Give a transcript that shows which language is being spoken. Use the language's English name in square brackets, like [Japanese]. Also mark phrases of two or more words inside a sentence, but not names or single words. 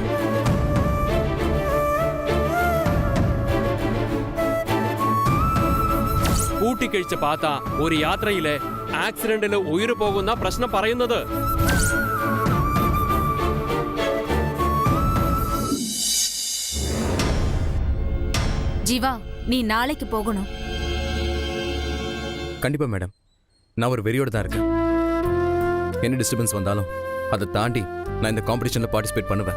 [Malayalam] കൂട്ടി കഴിച്ച് പാത്ത ഒരു യാത്രയില് ആക്സിഡന്റില് ഉയിര് പോകുന്ന പ്രശ്നം പറയുന്നത്. [Tamil] ஜீவா, நீ நாளைக்கு போகணும். கண்டிப்பா மேடம். நான் ஒரு வெறியோட தான் இருக்கேன். என்ன டிஸ்டர்பன்ஸ் வந்தாலும் அதை தாண்டி நான் இந்த [English] competitionல participate [Tamil] பண்ணுவேன்.